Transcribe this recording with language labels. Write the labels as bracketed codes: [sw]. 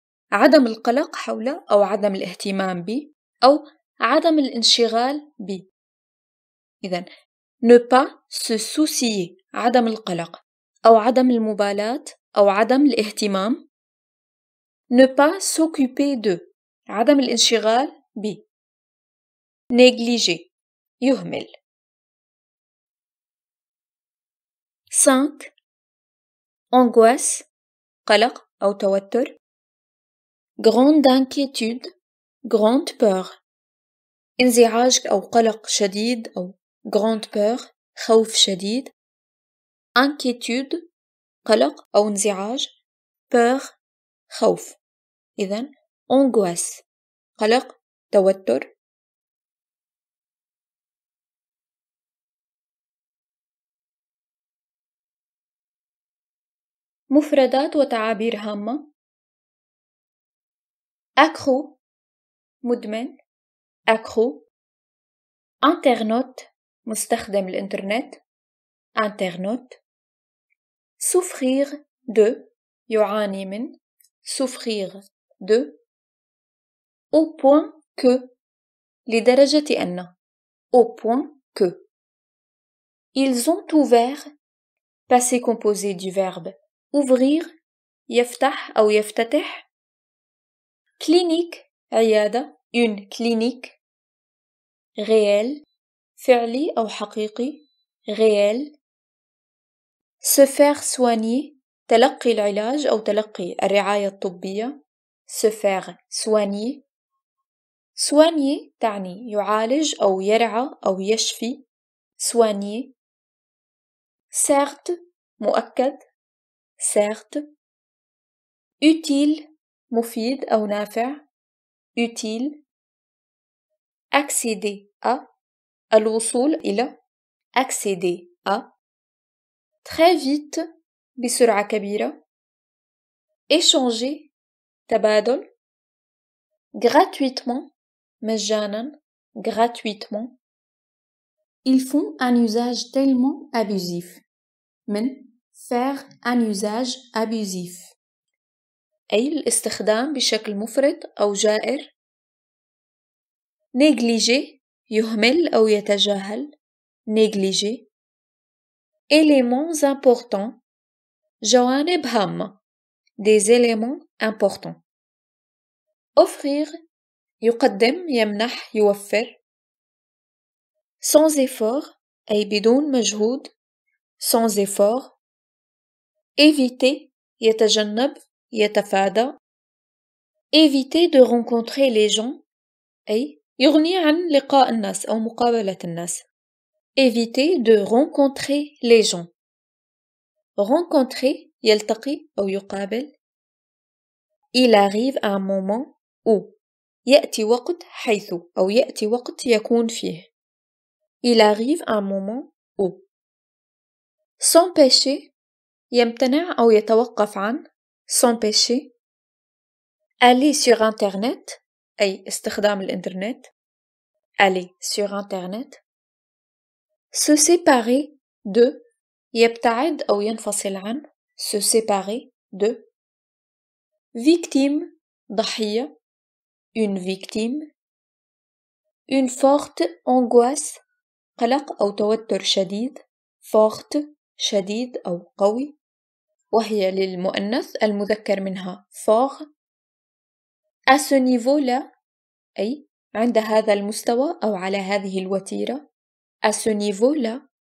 [ar] عدم القلق حول أو عدم الاهتمام ب أو عدم الانشغال ب. إذن [fr] ne pas se soucier [ar] عدم القلق أو عدم المبالاة أو عدم الاهتمام. [fr] Ne pas s'occuper de [ar] عدم الانشغال ب. [fr] Négliger يهمل. 5. [ar] Angoisse قلق أو توتر. [fr] Grande inquiétude. Grande peur. [ar] انزعاج أو قلق شديد أو [fr] grande peur [ar] خوف شديد. Inquiétude قلق أو انزعاج. [fr] Peur خوف. [ar] إذن angoisse قلق توتر. مفردات وتعابير هامة. [fr] accro مدمن. accro. [ar] internaute مستخدم الإنترنت. [fr] internaute. souffrir de [ar] يعاني من. [fr] souffrir de. au point que [ar] لدرجة أن. [fr] au point que. Ils ont ouvert passé composé du verbe ouvrir [ar] يفتح أو يفتتح. [fr] clinique عيادة une clinique. [ar] réel فعلي أو حقيقي réel. [fr] se faire soigner [ar] تلقي العلاج أو تلقي الرعاية الطبية. [fr] se faire soigner. [ar] soigner تعني يعالج أو يرعى أو يشفي. [fr] soigner. certes مؤكد. certes. [ar] utile مفيد أو نافع. [fr] utile. accéder à [ar] الوصول إلى. [fr] accéder à. très vite [ar] بسرعة كبيرة. [fr] échanger تبادل. gratuitement مجانا. gratuitement. Ils font un usage tellement abusif. [ar] من [fr] faire un usage abusif [ar] أي الاستخدام بشكل مفرط أو جائر. négliger يهمل أو يتجاهل. [fr] négliger. éléments importants [ar] جوانب هامة. [fr] des éléments importants. [ar] offrir يقدم يمنح يوفر. [fr] sans effort [ar] أي بدون مجهود. [fr] sans effort. [ar] éviter يتجنب يتفادى. [fr] éviter de rencontrer les gens [ar] أي يغني عن لقاء الناس أو مقابلة الناس. [fr] éviter de rencontrer les gens. [ar] rencontrer يلتقي أو يقابل. [fr] il arrive un moment où [ar] يأتي وقت حيث أو يأتي وقت يكون فيه. [fr] il arrive un moment où. [ar] s'empêcher يمتنع أو يتوقف عن. [fr] s'empêcher. aller sur internet [ar] أي استخدام الإنترنت. [fr] aller sur internet. se séparer de [ar] يبتعد أو ينفصل عن. [fr] se séparer de. victime ضحية une victime. une forte angoisse [ar] قلق أو توتر شديد forte شديد أو قوي وهي للمؤنث المذكر منها fort [fr] à ce niveau là [ar] أي عند هذا المستوى أو على هذه الوتيرة à ce niveau là